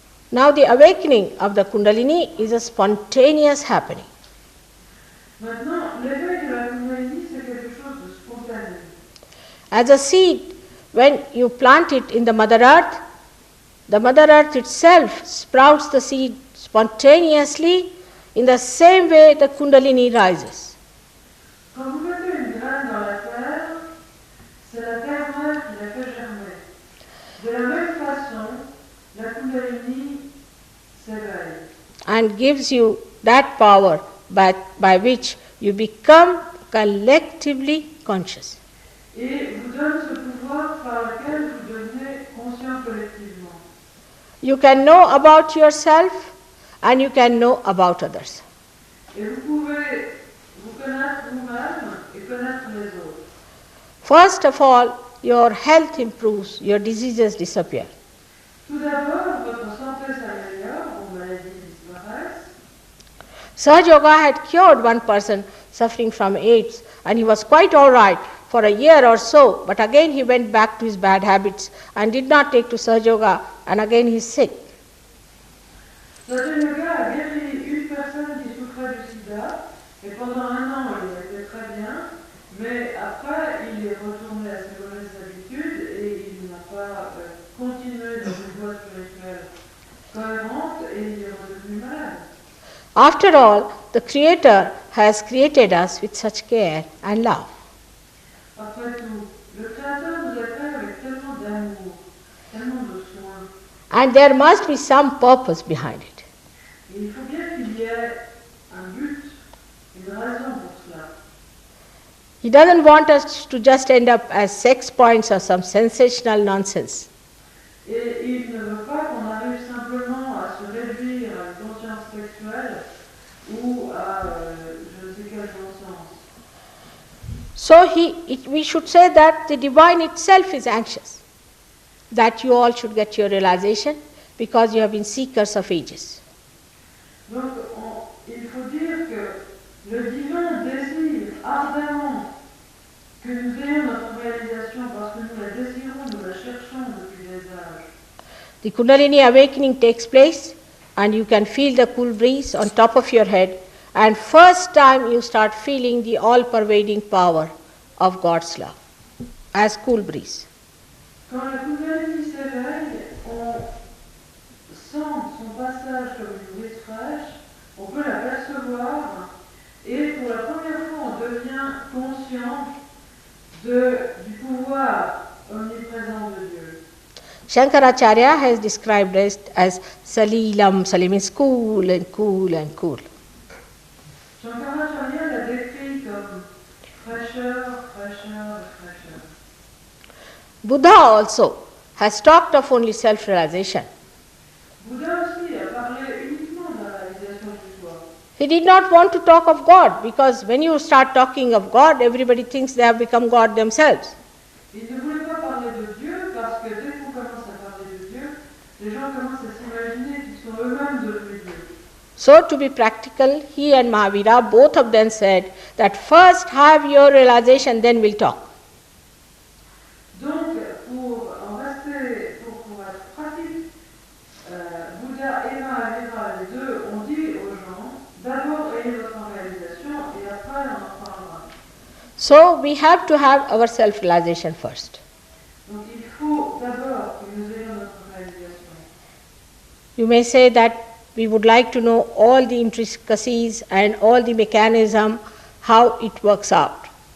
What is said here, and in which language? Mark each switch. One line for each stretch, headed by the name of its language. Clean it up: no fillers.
English: Now the awakening of the Kundalini is a spontaneous happening.
French: Maintenant, l'éveil de la Kundalini, c'est quelque chose de spontané.
English: As a seed, when you plant it in the Mother Earth itself sprouts the seed spontaneously. In the same way, the Kundalini rises.
French: Quand vous mettez une graine dans la terre, c'est la terre-mère qui la fait germer. De la même façon, la Kundalini s'éveille.
English: And gives you that power by which you become collectively conscious.
French: Et vous donne ce pouvoir par lequel vous devenez conscient collectivement.
English: You can know about yourself and you can know about others.
French: Et vous pouvez vous connaître vous-même et connaître les autres.
English: First of all, your health improves, your diseases disappear.
French: Tout d'abord, votre santé s'améliore, vos maladies disparaissent.
English: SahajaYoga had cured one person suffering from AIDS, and he was quite all right for a year or so, but again he went back to his bad habits and did not take to SahajaYoga, and again he is sick.
French: SahajaYoga a guéri une personne qui souffrait du sida, et pendant un an il était très bien, mais après il est retourné à ses mauvaises habitudes et il n'a pas continué dans une voie spirituelle cohérente et il est redevenu malade.
English: After all, the Creator has created us with such care and love.
French: Après tout, le Créateur nous a créés avec tellement d'amour, tellement de soin.
English: And there must be some purpose behind it.
French: Et il faut bien qu'il y ait un but, une raison pour cela.
English: He doesn't want us to just end up as sex points or some sensational nonsense.
French: Et il ne veut pas qu'on arrive simplement à se réduire à une conscience sexuelle ou à je ne sais quel non-sens.
English: So we should say that the divine itself is anxious, that you all should get your realization because you have been seekers of ages.
French: Donc il faut dire que le divin désire ardemment que nous ayons notre réalisation parce que nous la désirons, nous la cherchons depuis des âges.
English: The Kundalini awakening takes place and you can feel the cool breeze on top of your head, and first time you start feeling the all-pervading power of God's love as cool breeze.
French: Quand la Kundalini s'éveille, on sent son passage comme une brise fraîche, on peut l'apercevoir et pour la première fois on devient conscient du pouvoir omniprésent de Dieu.
English: Shankaracharya has described it as Salilam. Salim means cool and cool and cool.
French: Shankaracharya l'a décrit comme fraîcheur, fraîcheur, fraîcheur.
English: Buddha also has talked of only self-realization.
French: Bouddha aussi a parlé uniquement de la réalisation du soi.
English: He did not want to talk of God because when you start talking of God, everybody thinks they have become God themselves.
French: Il ne voulait pas parler de Dieu parce que dès qu'on commence à parler de Dieu, les gens commencent à s'imaginer qu'ils sont eux-mêmes devenus Dieu.
English: So to be practical, he and Mahavira, both of them said that first have your realization, then we'll talk.
French: Donc, pour être pratique, Bouddha et Mahavira, les deux, ont dit aux gens, d'abord ayez votre réalisation et après on en parlera.
English: So we have to have our self-realization first.
French: Donc il faut d'abord que nous ayons notre réalisation.
English: You may say that we would like to know all the intricacies and all the mechanism, how it works out.